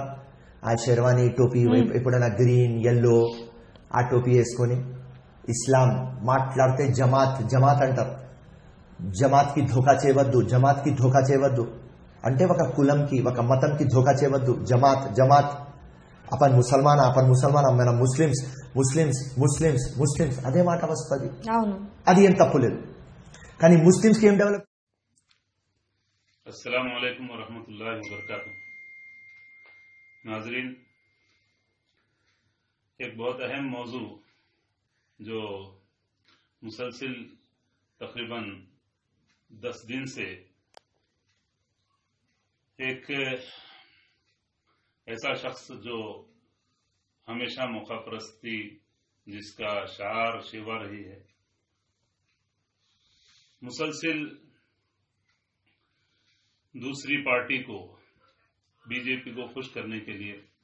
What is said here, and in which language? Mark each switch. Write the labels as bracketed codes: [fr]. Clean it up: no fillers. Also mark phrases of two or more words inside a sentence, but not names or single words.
[te] ఆ షెర్వానీ టోపీ, ఎప్పుడైనా గ్రీన్, ఎల్లో ఆ టోపీ వేసుకొని ఇస్లాం మాట్లాడితే జమాత్ జమాత్ అంటారు. జమాత్ కి ధోకా చేయవద్దు, జమాత్ కి ధోకా చేయవద్దు అంటే ఒక కులంకి, ఒక మతంకి ధోకా చేయవద్దు. జమాత్ జమాత్. [ur] اپن مسلمان [te] మన ముస్లిమ్స్ ముస్లిమ్స్ ముస్లిమ్స్ ముస్లిమ్స్ అదే మాట వస్తుంది. అది ఏం తప్పు లేదు. కానీ ముస్లిమ్స్ కి ఏం డెవలప్. [ur] السلام علیکم و رحمۃ اللہ و برکاتہ. ناظرین، ایک بہت اہم موضوع جو مسلسل تقریباً 10 دن سے ایک ایسا شخص جو ہمیشہ موقع پرستی جس کا شعار شیوہ رہی ہے، مسلسل دوسری پارٹی کو، بی جے پی کو خوش کرنے کے لیے